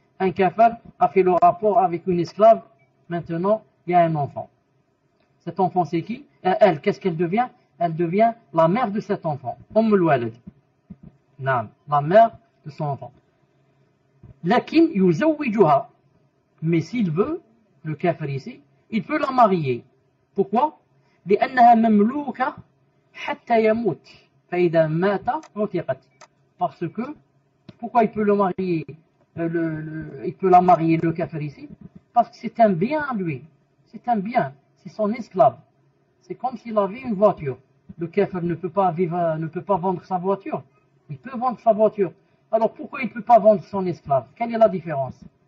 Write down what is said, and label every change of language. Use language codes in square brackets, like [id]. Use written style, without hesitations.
[fr] Un kafir a fait le rapport avec une esclave, maintenant il y a un enfant. Cet enfant c'est qui? Elle, qu'est-ce qu'elle devient? Elle devient la mère de cet enfant. al-walad. La mère de son enfant. [ar] Lakin yuzawwijuha. [fr] Mais s'il veut, le kafir ici, il peut la marier. Pourquoi? [ar] لأنها مملوكة حتى يموت فإذا مات عتقت. [fr] Parce que, pourquoi il peut le marier, il peut la marier le kafir ici? Parce que c'est un bien à lui. C'est un bien. C'est son esclave. C'est comme s'il avait une voiture. Le kafir ne peut pas vendre sa voiture. Il peut vendre sa voiture. Alors pourquoi il ne peut pas vendre son esclave? Quelle est la différence?